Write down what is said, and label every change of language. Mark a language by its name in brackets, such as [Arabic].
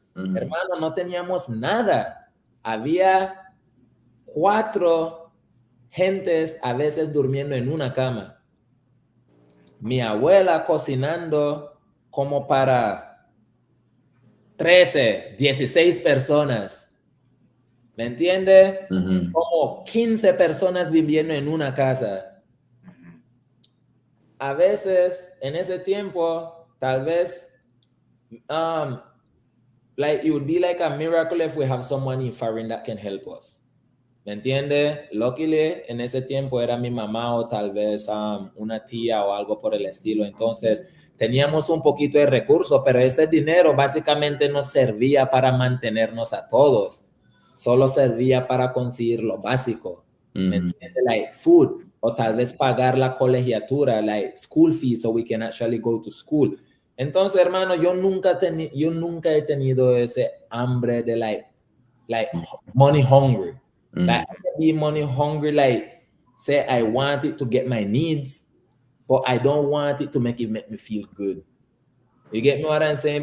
[Spanish] Hermano, no teníamos nada. Había 4 gentes a veces durmiendo en una cama. Mi abuela cocinando como para 13, 16 personas. ¿Me entiende? Como 15 personas viviendo en una casa. A veces, en ese tiempo, tal vez [English] like it would be like a miracle if we have someone in foreign that can help us. [Spanish] ¿Me entiende? Luckily, en ese tiempo era mi mamá o tal vez una tía o algo por el estilo. Entonces, teníamos un poquito de recursos, pero ese dinero básicamente no servía para mantenernos a todos. Solo servía para conseguir lo básico. ¿Me entiende? [English] Like food, [Spanish] o tal vez pagar la colegiatura, [English] like school fees, so we can actually go to school. [Spanish] Entonces, hermano, yo nunca he tenido ese hambre de like [English] money hungry. Like I can be money hungry, like say I want it to get my needs, but I don't want it to make me feel good. You get me what I'm saying?